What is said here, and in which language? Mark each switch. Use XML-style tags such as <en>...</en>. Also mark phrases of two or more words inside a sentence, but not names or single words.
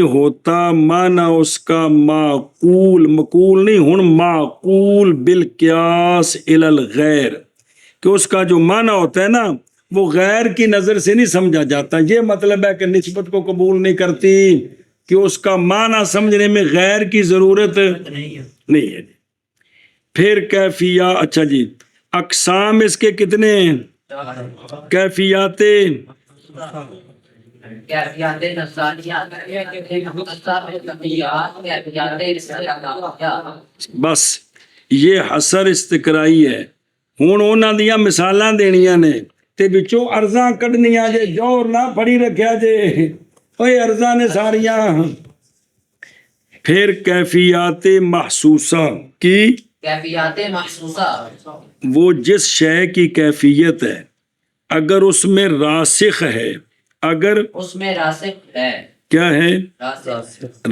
<ur>ہوتا معنی اس کا معقول مقول نہیں ہن معقول بالقیاس الی الغیر کہ اس کا جو معنی ہوتا ہے نا وہ غیر کی نظر سے نہیں سمجھا جاتا یہ مطلب ہے کہ نسبت کو قبول نہیں کرتی کہ اس کا معنی سمجھنے میں غیر کی ضرورت نہیں ہے پھر کیفیات اچھا جی اقسام اس کے کتنے ہیں کیفیات کیفیات نفسانیہ، کیفیات مختصہ بالکمیات، کیفیات استعدادیہ.</ur> <pa>ਬਸ ਇਹ ਹਸਰ ਇਸਤਕਰਾਈ ਹੈ ਹੁਣ ਉਹਨਾਂ ਦੀਆਂ ਮਿਸਾਲਾਂ ਦੇਣੀਆਂ ਨੇ ਤੇ ਵਿੱਚੋਂ ਅਰਜ਼ਾਂ ਕੱਢਣੀਆਂ ਜੇ ਜੋਰ ਨਾ ਫੜੀ ਰੱਖਿਆ ਜੇ ਓਏ ਅਰਜ਼ਾਂ ਨੇ ਸਾਰੀਆਂ</pa> <ur>پھر کیفیات محسوسہ کی کیفیات محسوسہ, وہ جس شے کی کیفیت ہے اگر اس میں راسخ ہے اگر اس میں راسخ ہے کیا ہے راسخ</ur>